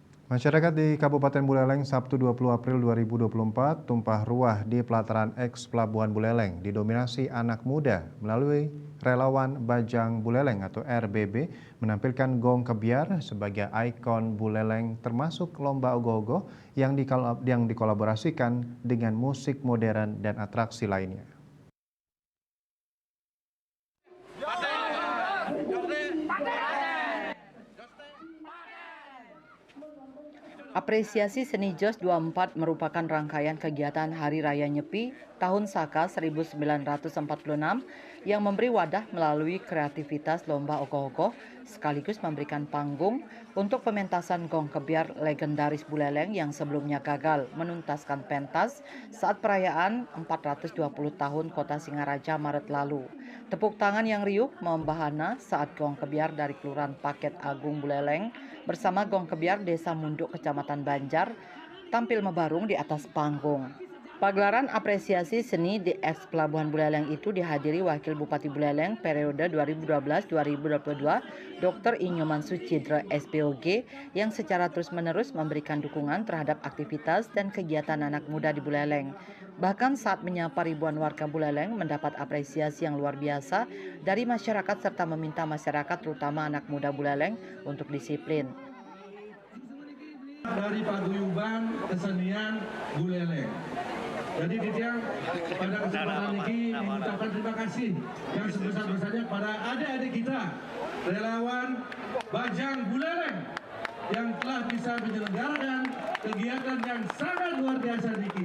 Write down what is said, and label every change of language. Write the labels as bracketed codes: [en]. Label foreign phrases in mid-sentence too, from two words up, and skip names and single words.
[id] Masyarakat di Kabupaten Buleleng Sabtu 20 April 2024 tumpah ruah di pelataran eks Pelabuhan Buleleng didominasi anak muda melalui relawan Bajang Buleleng atau RBB menampilkan gong kebiar sebagai ikon Buleleng termasuk lomba ogoh-ogoh yang dikolaborasikan dengan musik modern dan atraksi lainnya. Apresiasi Seni Jos 24 merupakan rangkaian kegiatan Hari Raya Nyepi tahun Saka 1946 yang memberi wadah melalui kreativitas lomba ogoh-ogoh sekaligus memberikan panggung untuk pementasan gong kebiar legendaris Buleleng yang sebelumnya gagal menuntaskan pentas saat perayaan 420 tahun Kota Singaraja Maret lalu. Tepuk tangan yang riuh membahana saat gong kebiar dari Kelurahan Paket Agung Buleleng bersama gong kebiar Desa Munduk Kecamatan Banjar tampil mebarung di atas panggung. Pagelaran apresiasi seni di eks Pelabuhan Buleleng itu dihadiri Wakil Bupati Buleleng periode 2012-2022 Dr. Inyoman Sucidra SPOG yang secara terus-menerus memberikan dukungan terhadap aktivitas dan kegiatan anak muda di Buleleng. Bahkan saat menyapa ribuan warga Buleleng mendapat apresiasi yang luar biasa dari masyarakat serta meminta masyarakat terutama anak muda Buleleng untuk disiplin. Dari paguyuban kesenian Buleleng. Jadi kita pada kesempatan ini mengucapkan terima kasih yang sebesar-besarnya pada adik-adik kita relawan Bajang Buleleng yang telah bisa menyelenggarakan kegiatan yang sangat luar biasa Niki.